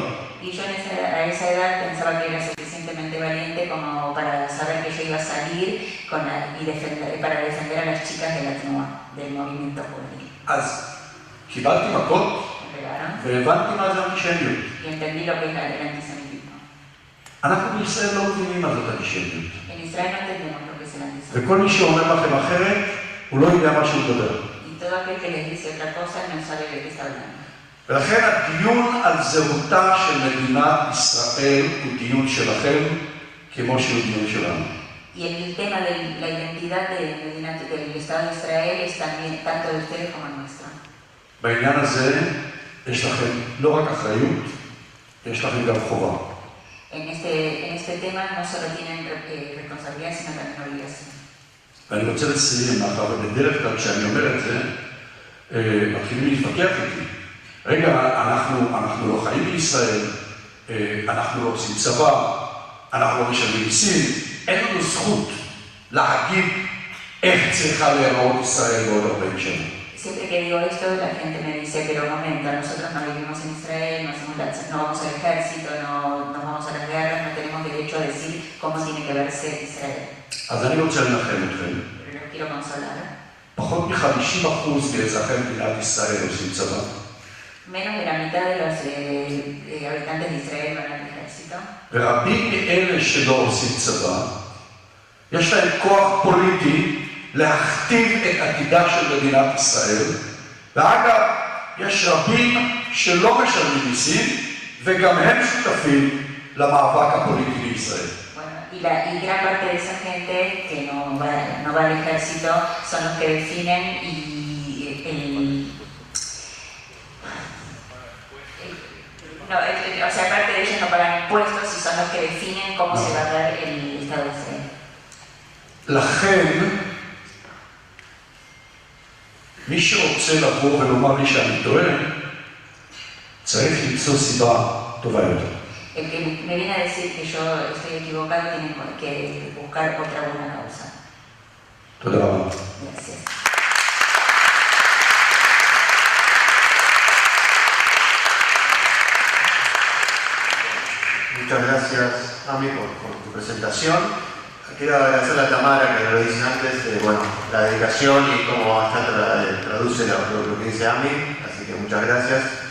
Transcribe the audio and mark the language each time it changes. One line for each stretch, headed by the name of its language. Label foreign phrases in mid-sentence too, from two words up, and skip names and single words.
Spanish: Y yo a esa edad pensaba que era suficientemente valiente como para saber que yo iba a salir para defender a las chicas de la TNUA, del movimiento juvenil.
Hebrew: אז קיבלתי מכות והבנתי מה זה אנטישמיות.
Spanish: Y entendí lo que es el antisemitismo.
Hebrew: אנחנו בישראל לא מבינים מה זאת אנטישמיות.
Spanish: En Israel no entendemos lo que es el antisemitismo.
Hebrew: וכל מי שאומר לכם אחרת, הוא לא יודע מה שהוא מדבר.
Spanish: Y todo aquel que les dice otra cosa no sabe de qué está hablando.
Hebrew: ולכן הדיון על זהותה של מדינת ישראל הוא דיון שלכם, כמו שהוא דיון שלנו.
Spanish: Y el tema de la identidad del Estado de Israel es también tanto de ustedes como nuestro.
Hebrew: בעניין הזה יש לכם לא רק אחריות, יש לכם גם חובה.
Spanish: En este tema no solo tienen responsabilidad, sino también obligación.
Hebrew: ואני רוצה לסיים, מאחר ובדרך כלל כשאני אומר את זה, מתחילים להתווכח איתי. רגע, אנחנו לא חיים בישראל, אנחנו לא עושים צבא, אנחנו לא משלמים מיסים, אין לנו זכות להגיד איך צריכה להיראות ישראל בעוד 40 שנה.
Spanish: Siempre que digo esto, la gente me dice, pero un momento, nosotros no vivimos en Israel, no vamos al ejército, no vamos a las guerras, no tenemos derecho a decir cómo tiene que verse Israel.
Hebrew: אז אני רוצה לנחם אתכם.
Spanish: Pero los quiero consolar.
Hebrew: פחות מ-50% מאזרחי מדינת ישראל עושים צבא.
Spanish: Menos de la mitad de los habitantes de Israel van al ejército.
Hebrew: ורבים מאלה שלא עושים צבא, יש להם כוח פוליטי להכתיב את עתידה של מדינת ישראל. ואגב, יש רבים שלא משלמים מיסים, וגם הם שותפים למאבק הפוליטי בישראל.
Spanish: Y gran parte de esa gente que no va al ejército son los que definen o sea, aparte de ellos no pagan impuestos y son los que definen cómo se va a dar el Estado de Israel.
Hebrew: לכן, מי שרוצה לבוא ולומר לי שאני טועה, צריך למצוא סיבה טובה יותר.
Spanish: El que me viene a decir que yo estoy equivocado tiene que buscar otra buena causa.
Hebrew: תודה רבה.
Spanish: Gracias. Muchas gracias, Ami, por tu presentación. Quiero agradecerle a Tamara, que lo dije antes, bueno, la dedicación y cómo traduce lo que dice Ami, así que muchas gracias.